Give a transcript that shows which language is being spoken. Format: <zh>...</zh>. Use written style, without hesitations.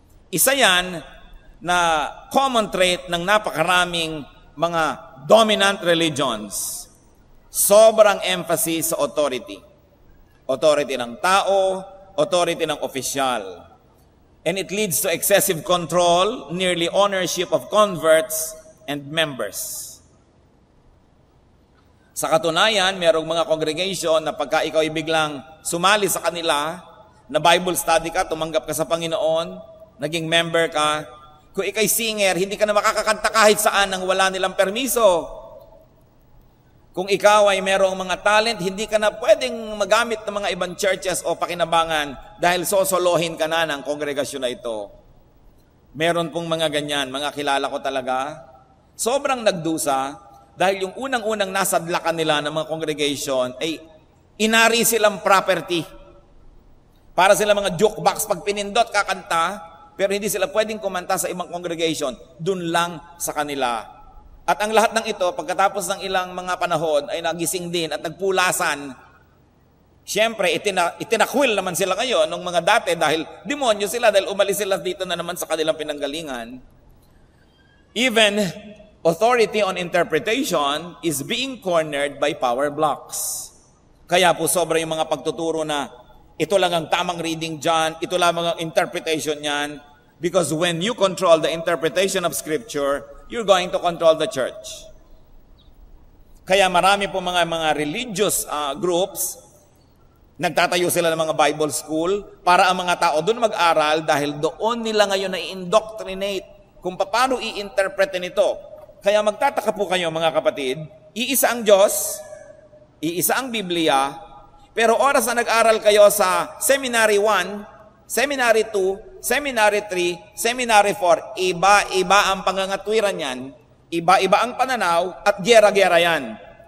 <tl>Isa yan na common trait ng napakaraming mga dominant religions. Sobrang emphasis sa authority. Authority ng tao, authority ng opisyal.</tl> <en>And it leads to excessive control, nearly ownership of converts and members.</en> <tl>Sa katunayan, merong mga congregation na pagka ikaw ay biglang sumali sa kanila, na Bible study ka, tumanggap ka sa Panginoon, naging member ka, kung ikay singer, hindi ka na makakakanta kahit saan nang wala nilang permiso. Kung ikaw ay merong mga talent, hindi ka na pwedeng magamit ng mga ibang churches o pakinabangan dahil sosolohin ka na ng kongregasyon na ito. Meron pong mga ganyan, mga kilala ko talaga. Sobrang nagdusa dahil yung unang-unang nasadlakan nila ng mga congregation ay inari silang property. Para sila mga jukebox, pag pinindot kakanta, pero hindi sila pwedeng kumanta sa ibang congregation, dun lang sa kanila. At ang lahat ng ito, pagkatapos ng ilang mga panahon, ay nagising din at nagpulasan. Siyempre, itinakwil naman sila ngayon nung mga dati dahil demonyo sila, dahil umalis sila dito na naman sa kanilang pinanggalingan.</tl> <en>Even authority on interpretation is being cornered by power blocks.</en> <tl>Kaya po sobra yung mga pagtuturo na ito lang ang tamang reading dyan, ito lang ang interpretation yan.</tl> <en>Because when you control the interpretation of Scripture, you're going to control the church.</en> <tl>Kaya marami po mga religious groups, nagtatayo sila ng mga Bible school para ang mga tao doon mag-aral dahil doon nila ngayon na-indoctrinate kung paano i-interpretin ito. Kaya magtataka po kayo mga kapatid, iisa ang Diyos, iisa ang Biblia, pero oras na nag-aral kayo sa Seminary 1, Seminary 2, Seminary 3, Seminary 4, iba-iba ang pangangatwiran yan, iba-iba ang pananaw, at gera-gera yan.</tl>